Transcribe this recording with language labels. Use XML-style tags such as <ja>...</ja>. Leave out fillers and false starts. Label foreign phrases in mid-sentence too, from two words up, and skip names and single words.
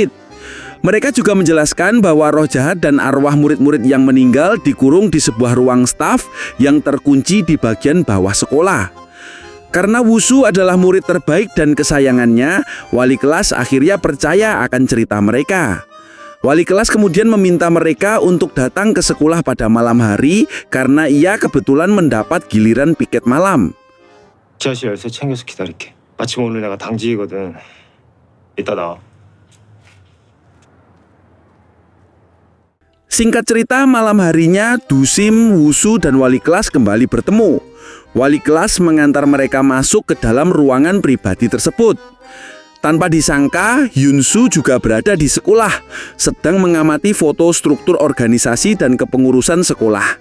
<id>Mereka juga menjelaskan bahwa roh jahat dan arwah murid-murid yang meninggal dikurung di sebuah ruang staf yang terkunci di bagian bawah sekolah. Karena Wushu adalah murid terbaik dan kesayangannya, wali kelas akhirnya percaya akan cerita mereka. Wali kelas kemudian meminta mereka untuk datang ke sekolah pada malam hari karena ia kebetulan mendapat giliran piket malam.</id> <ko>지하실 열쇠 챙겨서 기다릴게. 마침 오늘 내가 당직이거든. 이따 나와.</ko> <id>Singkat cerita, malam harinya Dusim, Wushu, dan wali kelas kembali bertemu. Wali kelas mengantar mereka masuk ke dalam ruangan pribadi tersebut. Tanpa disangka, Hyunsu juga berada di sekolah, sedang mengamati foto struktur organisasi dan kepengurusan sekolah.</id>